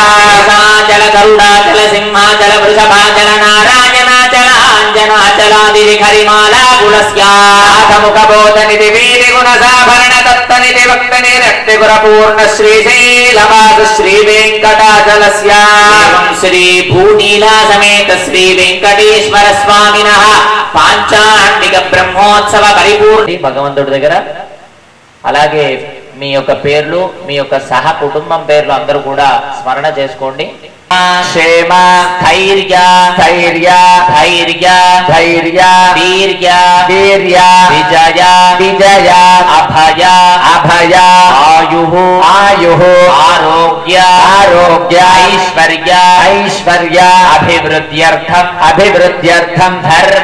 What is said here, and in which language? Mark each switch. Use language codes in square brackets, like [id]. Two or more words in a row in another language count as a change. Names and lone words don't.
[sa] जलगरुडाचलसिंहाचलवृषभाचल नारायणाचलाञ्जनाचलादिरिखरिमालाकुलस्य आधमुखबोधनिधि वीतिगुणसाभरणदत्तनिधि भक्तनिरक्तिगुणपूर्ण श्रीशैलवास श्रीवेङ्कटाचलस्य श्रीभूनीला समेत श्रीवेङ्कटेश्वर स्वामिनः [te] పాంచాండిక బ్రహ్మోత్సవ పరిపూర్ణ భగవంతుడి దగ్గర అలాగే మీ యొక్క పేర్లు మీ యొక్క సహ కుటుంబం పేర్లు అందరూ కూడా స్మరణ [sa] చేసుకోండి क्षेम धैर्य धैर्य धैर्य धैर्य वीर्य वीर्य विजय विजय अभय अभय आयुः आयुः आरोग्य आरोग्य ऐश्वर्य ऐश्वर्य अभिवृद्ध्यर्थम अभिवृद्ध्यर्थम धर्म